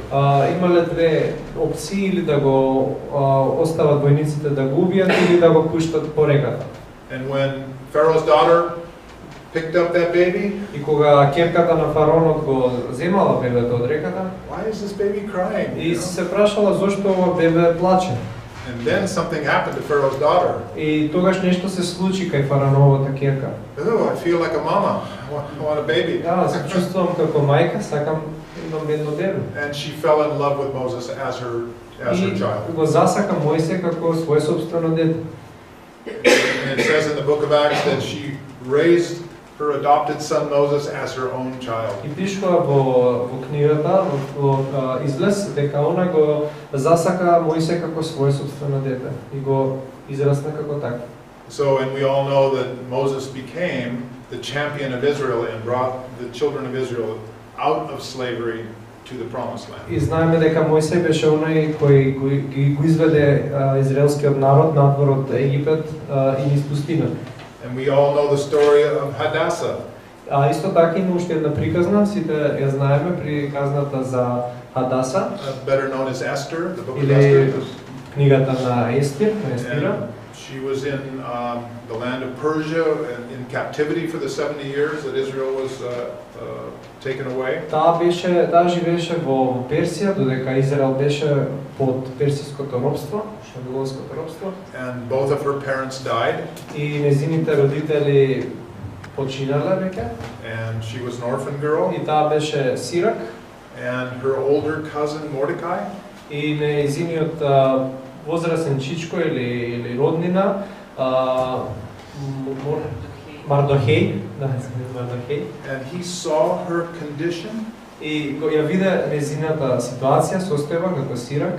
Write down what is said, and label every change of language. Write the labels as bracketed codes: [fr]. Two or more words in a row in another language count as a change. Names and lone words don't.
[mk] Имале две опции, или да го остават војниците да го убијат или да го пуштат по реката. [en] And when Pharaoh's daughter picked up that baby, [mk] И кога ќерката на фараонот го земала бебето од реката, [en] why is this baby crying? [mk] и се прашала зошто ова бебе плаче. [en] And then something happened to Pharaoh's daughter. [mk] И тогаш нешто се случи кај фараоновата ќерка. [en] Oh, I feel like a mama. I want a baby. [mk] Да, се чувствувам како мајка, сакам имам едно бебе. [en] And she fell in love with Moses as her [mk] И [en] child. [mk] го засака Мојсе како свое собствено дете. [en] And it says in the book of Acts that she raised her adopted son Moses as her own child. [mk] И пишува во книгата, во излез, дека она го засака Мојсе како свое собствено дете и го израсна како така. [en] So, and we all know that Moses became the champion of Israel and brought the children of Israel out of slavery to the promised land. [mk] И знаеме дека Мојсей беше оној кој го изведе израелскиот народ надвор од Египет и низ пустината. [en] And we all know the story of Hadassah. [mk] Исто така има уште една приказна, сите ја знаеме, приказната за Хадаса, [en] Better known as Esther, the book of [mk] или [en] Esther. [mk] книгата на Естир, на Естира. [en] And she was in the land of Persia in captivity for the 70 years that Israel was taken away. [mk] Таа живееше во Персија, додека Израел беше под персиското робство, вавилонското робство. [en] And both of her parents died. [mk] И незините родители починале веќе. [en] And she was an orphan girl. [mk] И таа беше сирак. [en] And her older cousin Mordecai. [mk] И нејзиниот возрастен чичко или роднина Мардохеј, Мардохеј. [en] And he saw her condition. [mk] И го ја виде нејзината ситуација, состојба како сирак.